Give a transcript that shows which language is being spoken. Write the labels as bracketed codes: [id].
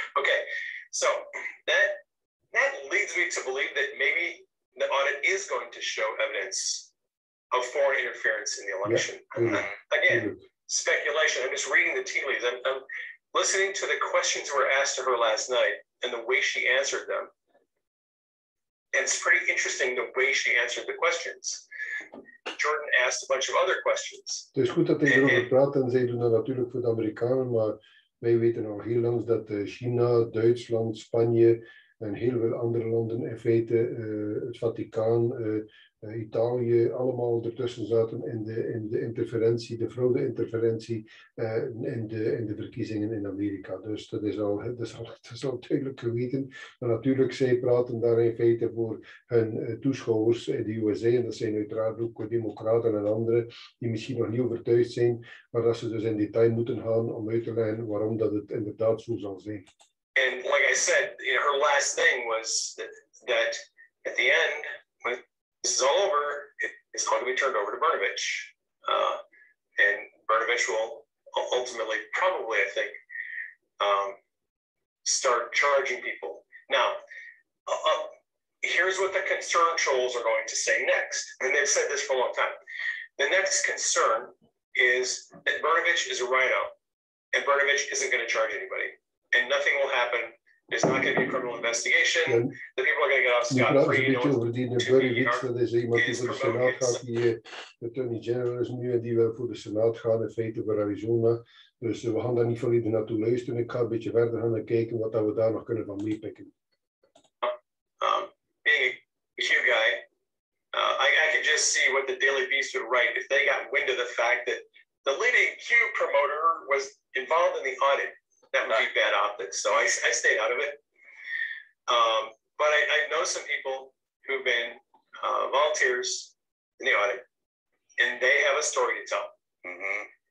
[en] Okay, so that leads me to believe that maybe the audit is going to show evidence of foreign interference in the election. Yeah. Again, speculation. I'm just reading the tea leaves. I'm listening to the questions that were asked to her last night and the way she answered them. And it's pretty interesting the way she answered the questions. Jordan asked a bunch of other questions. [nl] Het is goed dat hij erover praat en zij doen dat natuurlijk voor de Amerikanen, maar wij weten al heel lang dat China, Duitsland, Spanje en heel veel andere landen in feite, het Vaticaan, Italië, allemaal ertussen zaten in de interferentie, de fraude-interferentie in de verkiezingen in Amerika. Dus dat is al duidelijk geweten. Maar natuurlijk, zij praten daar in feite voor hun toeschouwers in de USA. En dat zijn uiteraard ook democraten en anderen die misschien nog niet overtuigd zijn. Maar dat ze dus in detail moeten gaan om uit te leggen waarom dat het inderdaad zo zal zijn. [en] And like I said, you know, her last thing was that at the end, when this is all over, it's going to be turned over to Brnovich. And Brnovich will ultimately, probably, I think, start charging people. Now, here's what the concern trolls are going to say next. And they've said this for a long time. The next concern is that Brnovich is a rhino, and Brnovich isn't going to charge anybody. And nothing will happen. There's not going to be a criminal investigation. The people are going to get off scot-free. [nl] Dat is iemand die voor de Senaat gaat, die Attorney General is nu en die wil voor de Senaat gaan, in feite voor Arizona. Dus we gaan daar niet volledig naartoe luisteren. Ik ga een beetje verder gaan en kijken wat we daar nog kunnen van meepikken. [en] Being a Q guy, I could just see what the Daily Beast would write if they got wind of the fact that the leading Q promoter was involved in the audit. That would be bad optics, so I stayed out of it. But I know some people who've been volunteers in the audit, and they have a story to tell. Mm-hmm.